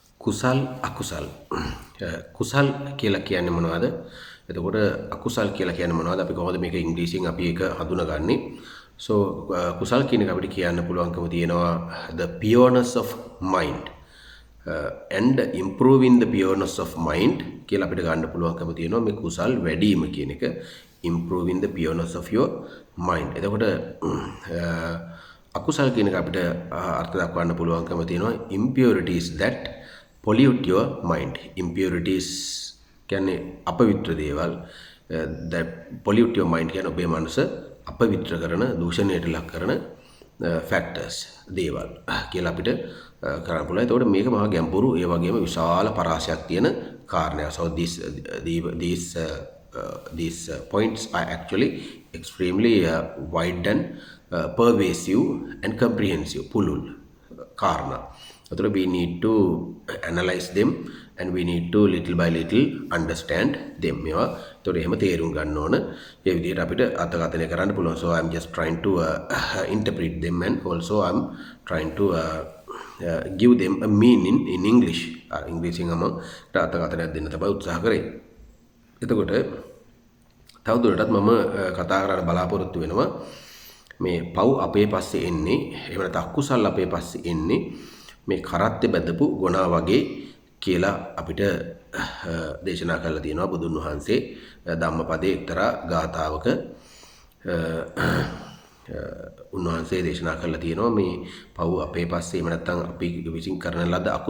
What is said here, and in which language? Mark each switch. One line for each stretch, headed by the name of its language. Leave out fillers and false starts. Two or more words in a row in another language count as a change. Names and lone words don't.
Sinhala: කුසල් අකුසල් කුසල් කියලා කියන්නේ මොනවද? එතකොට අකුසල් කියලා කියන්නේ මොනවද? අපි කොහොමද මේක ඉංග්‍රීසියෙන් අපි ඒක හඳුනාගන්නේ? So කුසල් කියන එක අපිට කියන්න පුළුවන්කම තියෙනවා
English: the pureness of mind and improving the pureness of mind
Sinhala: කියලා අපිට ගන්න පුළුවන්කම තියෙනවා මේ කුසල් වැඩිම කියන එක
English: improving the pureness of your mind.
Sinhala: එතකොට අකුසල් කියන එක අපිට අර්ථ දක්වන්න පුළුවන්කම තියෙනවා
English: impurities that pollute your mind.
Sinhala: Impurities කියන්නේ අපවිත්‍ර දේවල්
English: that pollute your mind
Sinhala: කියන්නේ ඔබේ මනස අපවිත්‍ර කරන දූෂණයට ලක් කරන factors දේවල් කියලා අපිට කරන්න පුළුවන්. ඒතකොට මේක මහා ගැඹුරු ඒ වගේම විශාල පරාසයක් තියෙන කාරණයක්.
English: So these points are actually extremely wide and pervasive and comprehensive
Sinhala: පුළුල් කාරණා.
English: එතකොට we need to analyze them and we need to little by little understand them.
Sinhala: මේවා එතකොට එහෙම තේරුම් ගන්න ඕන. ඒ විදිහට අපිට අර්ථකථනය කරන්න පුළුවන්.
English: So I'm just trying to interpret them and also I'm trying to give them a meaning in English.
Sinhala: ඉංග්‍රීසියෙන් මම අර්ථකථනයක් දෙන්න තමයි උත්සාහ කරේ. එතකොට තවදුරටත් මම කතා කරන්න බලාපොරොත්තු වෙනවා මේ පව් අපේ පස්සේ එන්නේ එහෙම නැත්නම් අකුසල් අපේ පස්සේ එන්නේ මේ කරත්තේ බැඳපු ගොනා වගේ කියලා අපිට දේශනා කරලා තියෙනවා බුදුන් වහන්සේ ධම්මපදයේ එක්තරා ගාථාවක උන්වහන්සේ දේශනා කරලා තියෙනවා මේ පව් අපේ පස්සේ එහෙම නැත්නම් අපි විසින් කරන ලද අකුසල.